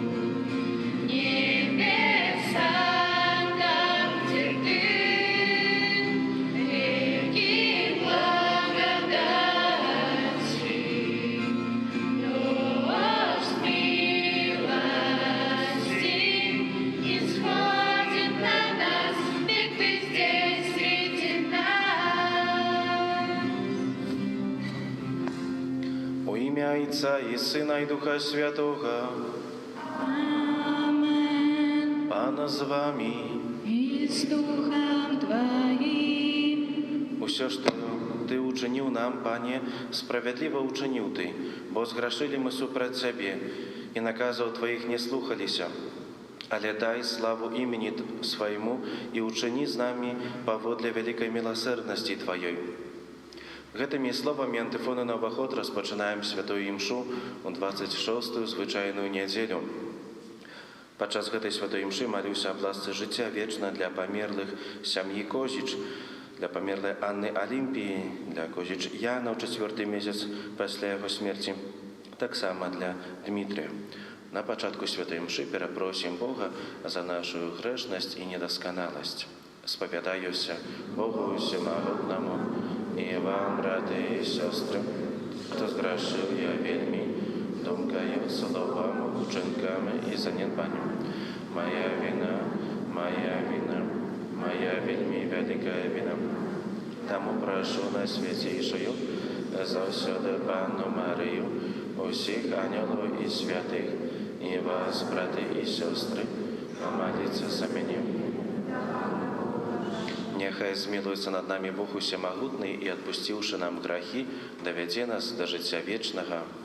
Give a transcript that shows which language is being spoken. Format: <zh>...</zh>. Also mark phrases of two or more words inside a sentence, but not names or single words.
<ru>Небеса там, где ты, реки благодати, дождь милости исходит на нас, ведь ты здесь среди нас.</ru> <uk>Во ім'я Отця і Сина і Духа Святого, Amen. Пана з вами.</uk> <ru>И с Духом Твоим.</ru> <uk>Усе, що Ти учинив нам, Пане, справедливо учинив Ти, бо зграшили ми супроть Тебе, і наказів Твоїх не слухалися. Але дай славу імені Своєму і учини з нами поводле великої милосердності Твоєї.</uk> <be>Гэтымі словамі антыфоны на ўваход распачынаем святую імшу у 26-ю звычайную нядзелю. Падчас гэтай святой імшы малюся аб ласцы жыцця вечна для памерлых сям'і Козіч, для памерлай Анны Алімпіі, для Козіч Яна ў 4-й месяц пасля яго смерці, таксама для Дмітрія. На пачатку святой імшы перапросім Бога за нашу грэшнасць і недасканаласць.</be> <uk>Спавядаюся Богу Всемагутнаму і вам, брати і сестри, хто зграшив я вельми думкою, словами, учинками і занедбанням. Моя вина, моя вельми велика вина. Тому прошу найсвятейшую завсюди Панну Марію, усіх ангелів і святих, і вас, брати і сестри, помоліться за мене.</uk> <be>Нехай змилуецца над нами Бог Усемагутны і, адпусціўшы нам грахі, давядзе нас да жыцця вечнага.</be>